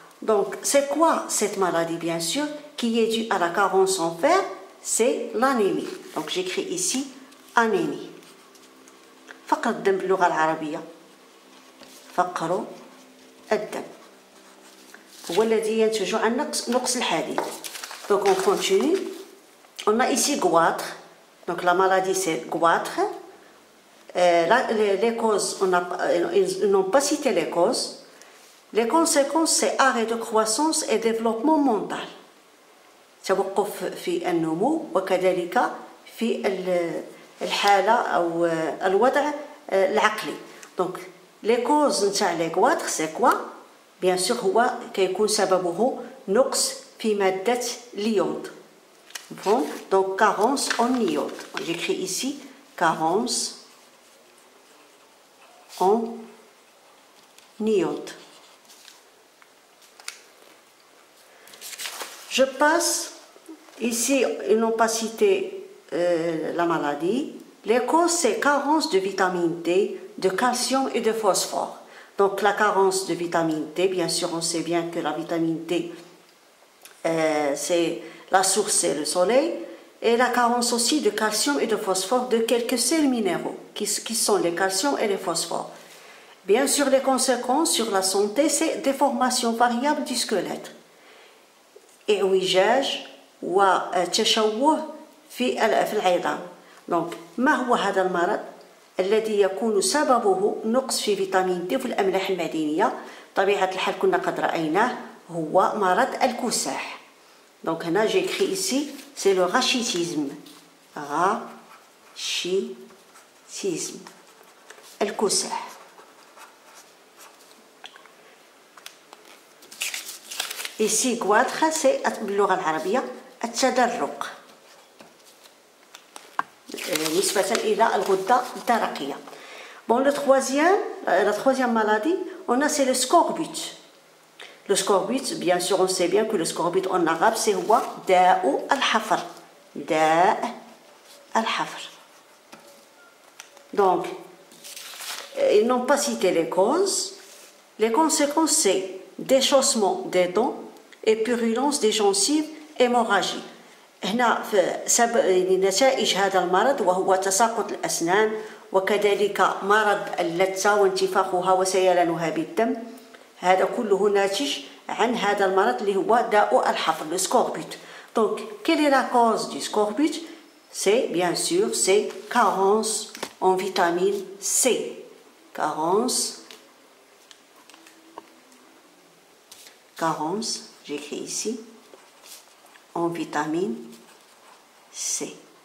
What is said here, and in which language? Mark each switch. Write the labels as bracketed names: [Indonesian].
[French] Donc c'est quoi cette maladie bien sûr qui est due à la carence en fer? C'est l'anémie. Donc j'écris ici anémie. [Arabic] فقر الدم باللغة العربية، فقر الدم هو الذي ينتج عن نقص الحديد. [French] Donc on continue. On a ici goitre. Donc la maladie c'est goitre. Les causes, ils n'ont pas cité les causes. Les conséquences c'est arrêt de croissance et développement mental. [Arabic] توقف في النمو وكذلك في الحالة أو الوضع العقلي. [French] Donc les causes [Arabic] نتاع [French] les goitres c'est quoi? Bien sûr [Arabic] هو كيكون سببه نقص في مادة اليود. [French] Bon, donc carence en iode. J'écris ici carence en iode. Je passe ici, ils n'ont pas cité la maladie. Les causes c'est carence de vitamine D, de calcium et de phosphore. Donc la carence de vitamine D, bien sûr on sait bien que la vitamine D c'est la source c'est le soleil, et la carence aussi de calcium et de phosphore de quelques sels minéraux qui sont les calcium et les phosphores. Bien sûr les conséquences sur la santé c'est déformation variable du squelette, [Arabic] إعوجاج وتشوه في العظام. Donc ما هو هذا المرض الذي يكون سببه نقص في فيتامين دي وفي الأملاح المعدنية؟ طبيعة الحال كنا قد رأيناه هو مرض الكساح. [French] Donc [Arabic] هنا [French] j'écris ici c'est le rachitisme. Rachitisme. الكساح. Ici goitre c'est [Arabic] باللغة العربية التدرق نسبة إلى الغدة الدرقية. [French] Bon, la troisième maladie, on a c'est le scorbut. Le scorbut, bien sûr, on sait bien que le scorbut en arabe, c'est quoi? [Arabic] داء الحفر. داء الحفر. [French] Donc, ils n'ont pas cité les causes. Les conséquences, c'est déchaussement des dents et purulence des gencives, hémorragie. [Arabic] هنا نتائج هذا المرض وهو تساقط الأسنان وكذلك مرض اللثة وانتفاخها وسيلانها بالدم. هذا كله ناتج عن هذا المرض اللي هو داء الحفر, le scorbut. [French] Donc, quelle est la cause du scorbut? C'est bien sûr c'est carence en vitamine C. Carence, j'écris ici, en vitamine C.